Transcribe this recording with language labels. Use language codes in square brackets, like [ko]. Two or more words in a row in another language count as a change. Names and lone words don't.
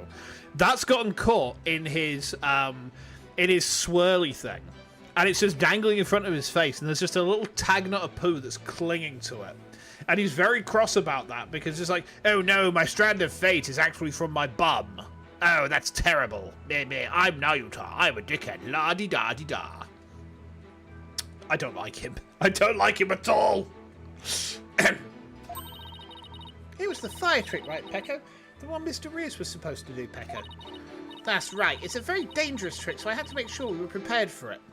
[en] That's gotten caught in his swirly thing. And it's just dangling in front of his face, and there's just a little tag nut of poo that's clinging to it. And he's very cross about that, because it's like, oh no, my strand of fate is actually from my bum. Oh, that's terrible. I'm Nayuta. I'm a dickhead. La-di-da-di-da. I don't like him. I don't like him at all. It was the fire trick, right, Pecco? The one Mr. Rears was supposed to do, Pecco. That's right. It's a very dangerous trick, so I had to make sure we were prepared for it.